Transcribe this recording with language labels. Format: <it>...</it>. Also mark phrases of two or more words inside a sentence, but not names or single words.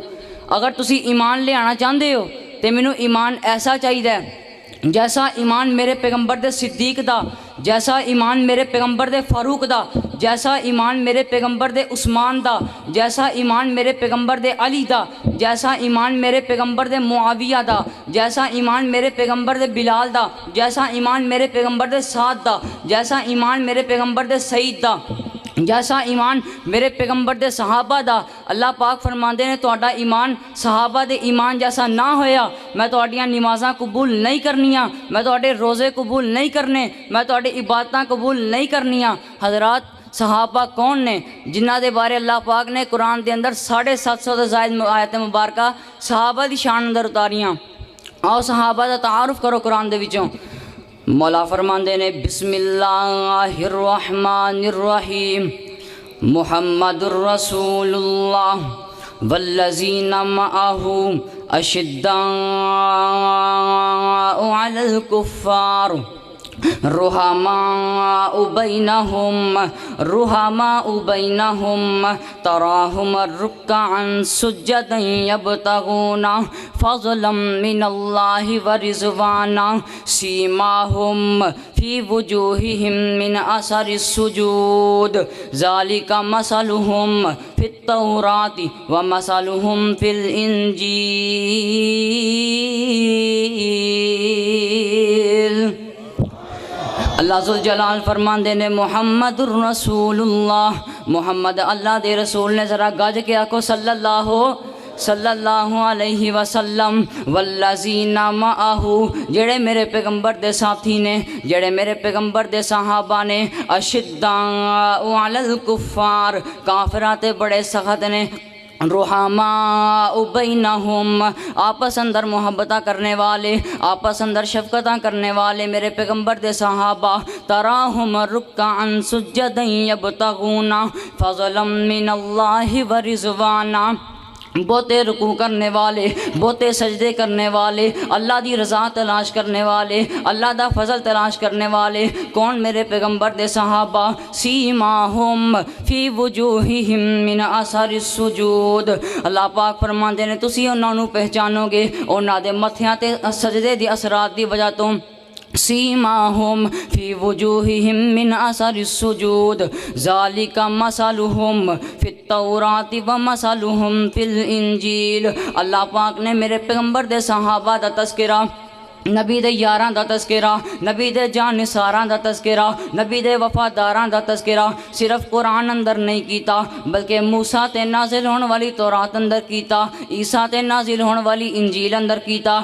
<pa>اگر تسی ایمان لے آنا چاہتے ہو تے مینوں ایمان ایسا چاہیے جیسا ایمان میرے پیغمبر دے صدیق دا، جیسا ایمان میرے پیغمبر دے فاروق دا، جیسا ایمان میرے پیغمبر دے عثمان دا، جیسا ایمان میرے پیغمبر دے علی دا، جیسا ایمان میرے پیغمبر دے معاویہ دا، جیسا ایمان میرے پیغمبر دے بلال دا، جیسا ایمان میرے پیغمبر دے سعد دا، جیسا ایمان میرے پیغمبر دے سعید دا، جیسا ایمان میرے پیغمبر دے صحابہ دا۔ اللہ پاک فرماندے نے تہاڈا ایمان صحابہ دے ایمان جیسا نہ ہویا میں تہاڈیاں نمازاں قبول نہیں کرنیاں، میں تہاڈے روزے قبول نہیں کرنے، میں تہاڈی عبادتاں قبول نہیں کرنیاں۔ حضرات صحابہ کون نے جنہ دے بارے اللہ پاک نے قرآن دے اندر 750 دے زائد آیت مبارکہ صحابہ دی شان اندر اتاریاں؟ آؤ صحابہ دا تعارف کرو قرآن دے وچوں۔ مولا فرماندے نے</pa> <ar>بسم اللہ الرحمن الرحیم، محمد الرسول اللہ والذین معہ اشداء علی الکفار رحماء بینہم تراہم رکعا سجدا یبتغون فضلا من اللہ ورضوانا سیماہم فی وجوہہم من اثر السجود ذالک مثلہم فی التوراۃ ومثلہم فی</ar> <pa>الانجیل اللہ ذوالجلال فرماندے نے</pa> <ar>محمد الرسول اللہ،</ar> <pa>محمد اللہ دے رسول نے، ذرا گج کے آکھو</pa> <ar>صلی اللہ علیہ وسلم، والذین معہ،</ar> <pa>جڑے میرے پیغمبر دے ساتھی نے، جڑے میرے پیغمبر دے صحابہ نے،</pa> <ar>اشداء علی الکفار،</ar> <pa>کافراں تے بڑے سخت نے،</pa> <ar>رحماء بینہم،</ar> <pa>آپس اندر محبتہ کرنے والے، آپس اندر شفقتاں کرنے والے میرے پیغمبر دے صحابہ،</pa> <ar>تراہم رکعا سجدا یبتغون فضلا من اللہ ورضوانا،</ar> <pa>بہتے رکوع کرنے والے، بہتے سجدے کرنے والے، اللہ دی رضا تلاش کرنے والے، اللہ دا فضل تلاش کرنے والے، کون؟ میرے پیغمبر دے صحابہ،</pa> <ar>سیماہم فی وجوہہم من اثر السجود،</ar> <pa>اللہ پاک فرماندے نے تسی انہاں نوں پہچانو گے انہاں دے متھیاں تے سجدے دی اثرات دی وجہ تو،</pa> <ar>سیماہم فی وجوہہم من اثر السجود ذالک مثلہم فی التوراۃ ومثلہم فی الانجیل،</ar> <pa>اللہ پاک نے میرے پیغمبر دے صحابہ دا تذکرہ، نبی دے یاراں دا تذکرہ، نبی دے جانثاراں دا تذکرہ، نبی دے وفاداراں دا تذکرہ صرف قرآن اندر نہیں کیتا بلکہ موسیٰ تے نازل ہون والی تورات اندر کیتا، عیسیٰ تے نازل ہون والی انجیل اندر کیتا۔</pa>